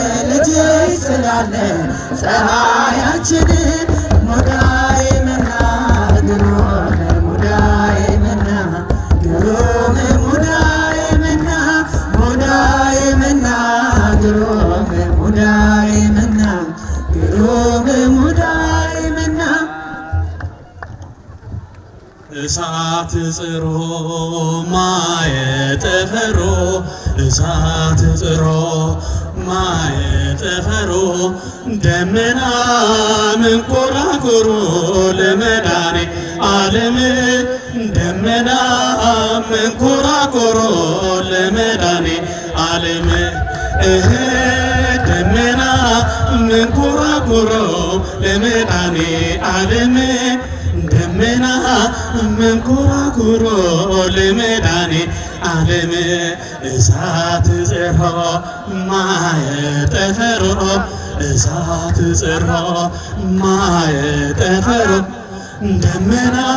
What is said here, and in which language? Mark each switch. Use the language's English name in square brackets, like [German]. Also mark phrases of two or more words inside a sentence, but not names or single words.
[Amharic] ልጅሽ ስላለ ፀሐያችን። [Geez] ሙዳየ መና ግሩም፣ ሙዳየ መና ግሩም፣ ሙዳየ መና፣ ሙዳየ መና ግሩም፣ ሙዳየ መና ግሩም፣ ሙዳየ መና። እሳት ጽሮ ማየ ጠፈሮ፣ እሳት ጽሮ ማየ ጠፈሮ፣ ደመና መንኮራኮሮ ለመዳኔ ዓለም፣ ደመና መንኮራኮሮ ለመዳኔ ዓለም፣ እህ ደመና መንኮራኮሮ ለመዳኔ ዓለም፣ ደመና መንኮራኮሮ ለመዳኔ ዓለም። እሳት ጽሮ ማየ ጠፈሮ፣ እሳት ጽሮ ማየ ጠፈሮ፣ ደመና